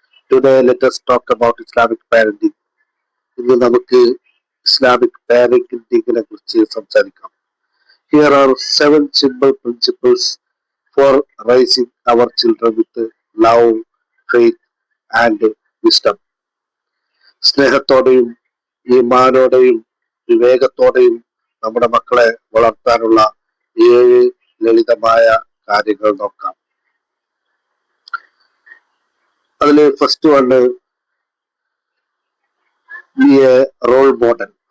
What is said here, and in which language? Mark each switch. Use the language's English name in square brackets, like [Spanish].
[English] Today let us talk about Islamic parenting. [Malayalam] ഇന്ന് നമുക്ക് Islamic പാരന്റിങ്ങിനെ കുറിച്ച് സംസാരിക്കാം. [English] Here are 7 simple principles for raising our children with love, faith and wisdom. [Malayalam] സ്നേഹത്തോടെയും ഈമാനോടെയും വിവേകത്തോടെയും നമ്മുടെ മക്കളെ വളർത്താനുള്ള 7 ലളിതമായ കാര്യങ്ങൾ നോക്കാം. അതിൽ [English] First one be a role model.